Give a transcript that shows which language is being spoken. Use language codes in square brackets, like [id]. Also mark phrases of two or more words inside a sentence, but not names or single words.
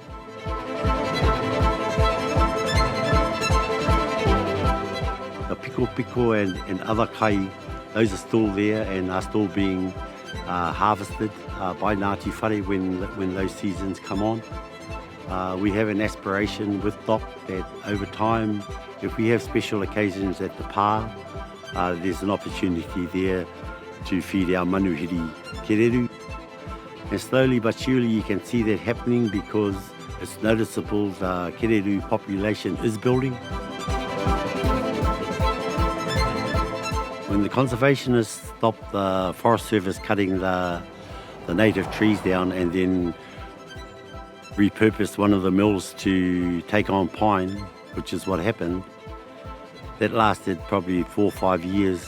[en] The piko and other kai, those are still there and are still being harvested by Ngāti Whare when those seasons come on. We have an aspiration with Doc that over time, if we have special occasions at the pā, there's an opportunity there to feed our [mi] manuhiri kereru. [en] And slowly but surely you can see that happening, because it's noticeable the kereru population is building. When the conservationists stopped the Forest Service cutting the native trees down and then repurposed one of the mills to take on pine, which is what happened, that lasted probably 4 or 5 years.